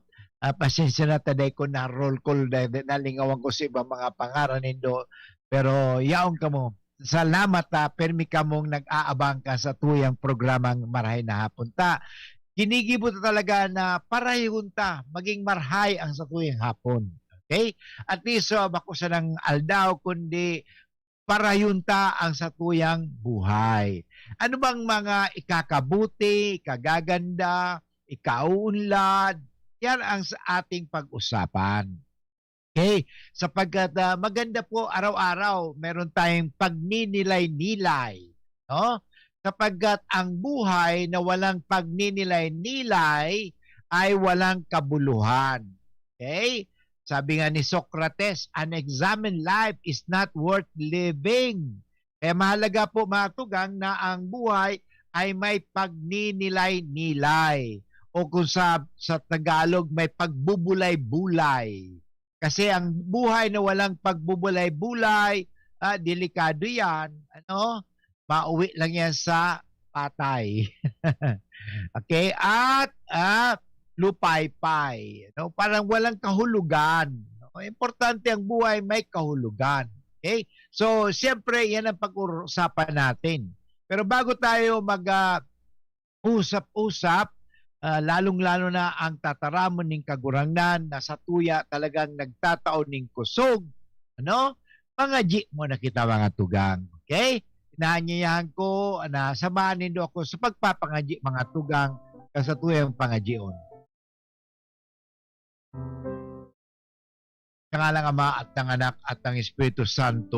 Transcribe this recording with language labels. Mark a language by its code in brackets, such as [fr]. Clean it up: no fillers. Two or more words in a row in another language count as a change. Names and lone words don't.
[bik] Pasensya na taday ko na roll call, nalingawan ko sa ibang mga pangaran nindo, pero yaong ka mo, salamat permi ka mong nag-aabang ka sa tuyang programang Marahay na Hapon. Ginigibot talaga na parahihunta, maging marhay ang sa tuyang hapon. Okay? At least, bako sa ng aldaw, kundi parayunta ang sa tuyang buhay. [tl] Ano bang mga ikakabuti, ikagaganda, ikauunlad, yan ang sa ating pag-usapan. Okay? Sapagkat maganda po araw-araw, meron tayong pagninilay-nilay. No? Sapagkat ang buhay na walang pagninilay-nilay ay walang kabuluhan. Okay? Sabi nga ni Socrates, [en] an examined life is not worth living. [tl] Kaya mahalaga po mga tugang na ang buhay ay may pagninilay-nilay o kung sa Tagalog may pagbubulay-bulay. Kasi ang buhay na walang pagbubulay-bulay, delikado yan. Ano? Mauwi lang yan sa patay. Okay? At lupaypay. No? Parang walang kahulugan. No? Importante ang buhay may kahulugan. Okay? So, siyempre, yan ang pag-uusapan natin. [bik] Pero bago tayo mag-usap-usap, lalong-lalo na ang tataramon ng kagurangnan na sa tuya talagang nagtataon ng kusog. [tl] Ano? [bik] Pangaji mo na kita mga tugang. Okay? Inaanyayahan ko na samahan nindo ako sa pagpapangaji mga tugang sa tuyang pangajion. [tl] Sa ngalang Ama at ng Anak at ng Espiritu Santo.